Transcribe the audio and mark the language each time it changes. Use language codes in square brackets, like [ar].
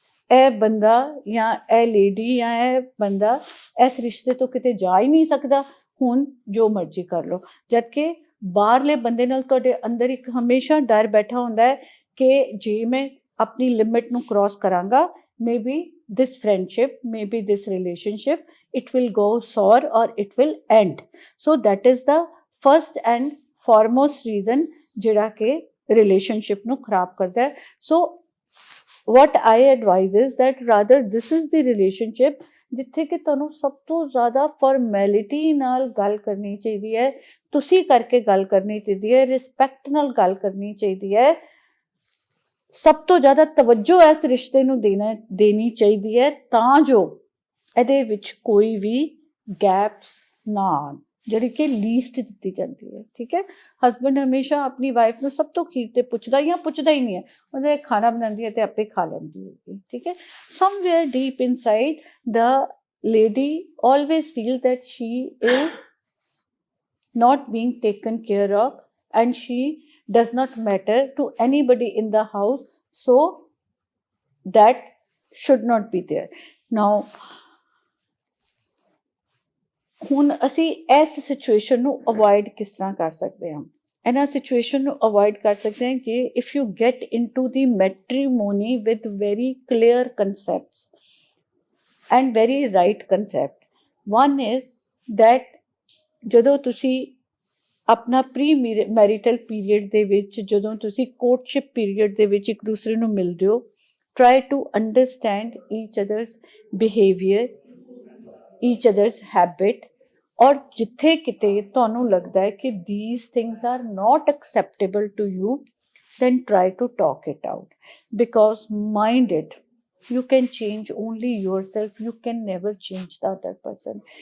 [pa] ਇਹ ਬੰਦਾ ਜਾਂ ਇਹ ਲੇਡੀ ਜਾਂ ਇਹ ਬੰਦਾ ਇਸ ਰਿਸ਼ਤੇ ਤੋਂ ਕਿਤੇ ਜਾ ਹੀ ਨਹੀਂ ਸਕਦਾ ਹੁਣ ਜੋ ਮਰਜ਼ੀ ਕਰ ਲਓ ਜਦਕਿ ਬਾਹਰਲੇ ਬੰਦੇ ਨਾਲ ਤੁਹਾਡੇ ਅੰਦਰ ਇੱਕ ਹਮੇਸ਼ਾ ਡਰ ਬੈਠਾ ਹੁੰਦਾ ਹੈ ਕਿ ਜੇ ਮੈਂ ਆਪਣੀ ਲਿਮਿਟ ਨੂੰ ਕ੍ਰਾਸ ਕਰਾਂਗਾ [en] maybe this friendship, maybe this relationship, it will go sour or it will end. So that is the first and foremost reason [pa] ਜਿਹੜਾ ਕਿ relationship ਨੂੰ ਖਰਾਬ ਕਰਦਾ ਹੈ. [en] So what I advise is that rather this is the relationship [pa] ਜਿੱਥੇ ਕਿ ਤੁਹਾਨੂੰ ਸਭ ਤੋਂ ਜ਼ਿਆਦਾ ਫਾਰਮੈਲਿਟੀ ਨਾਲ ਗੱਲ ਕਰਨੀ ਚਾਹੀਦੀ ਹੈ, ਤੁਸੀਂ ਕਰਕੇ ਗੱਲ ਕਰਨੀ ਚਾਹੀਦੀ ਹੈ, ਰਿਸਪੈਕਟ ਨਾਲ ਗੱਲ ਕਰਨੀ ਚਾਹੀਦੀ ਹੈ, ਸਭ ਤੋਂ ਜ਼ਿਆਦਾ ਤਵੱਜੋ ਇਸ ਰਿਸ਼ਤੇ ਨੂੰ ਦੇਣੀ ਚਾਹੀਦੀ ਹੈ ਤਾਂ ਜੋ ਇਹਦੇ ਵਿੱਚ ਕੋਈ ਵੀ ਗੈਪਸ ਨਾ ਆਉਣ ਜਿਹੜੀ ਕਿ ਲੀਸਟ ਦਿੱਤੀ ਜਾਂਦੀ ਹੈ. ਠੀਕ ਹੈ, ਹਸਬੈਂਡ ਹਮੇਸ਼ਾ ਆਪਣੀ ਵਾਈਫ ਨੂੰ ਸਭ ਤੋਂ ਅਖੀਰ ਤੇ ਪੁੱਛਦਾ ਜਾਂ ਪੁੱਛਦਾ ਹੀ ਨਹੀਂ ਹੈ, ਉਹਦੇ ਖਾਣਾ ਬਣਾਉਂਦੀ ਹੈ ਤੇ ਆਪੇ ਖਾ ਲੈਂਦੀ ਹੋਏਗੀ. ਠੀਕ ਹੈ, [en] Somewhere deep inside the lady always feels that she is not being taken care of and she does not matter to anybody in the house, so that should not be there. [pa] Now ਹੁਣ ਅਸੀਂ ਇਸ situation ਨੂੰ avoid ਕਿਸ ਤਰ੍ਹਾਂ ਕਰ ਸਕਦੇ ਹਾਂ? ਇਹਨਾਂ ਸਿਚੁਏਸ਼ਨ ਨੂੰ ਅਵੋਇਡ ਕਰ ਸਕਦੇ ਹਾਂ ਜੇ [en] If you get into the matrimony with very clear concepts and very right concept. One is that [pa] ਜਦੋਂ ਤੁਸੀਂ ਆਪਣਾ ਪ੍ਰੀ ਮੈਰੀਟਲ ਪੀਰੀਅਡ ਦੇ ਵਿੱਚ ਜਦੋਂ ਤੁਸੀਂ ਕੋਰਟਸ਼ਿਪ ਪੀਰੀਅਡ ਦੇ ਵਿੱਚ ਇੱਕ ਦੂਸਰੇ ਨੂੰ ਮਿਲਦੇ ਹੋ [en] try to understand each other's behavior, each other's habit [pa] ਔਰ ਜਿੱਥੇ ਕਿਤੇ ਤੁਹਾਨੂੰ ਲੱਗਦਾ ਹੈ ਕਿ [en] these things are not acceptable to you then try to talk it out because mind it, you can change only yourself, you can never change the other person.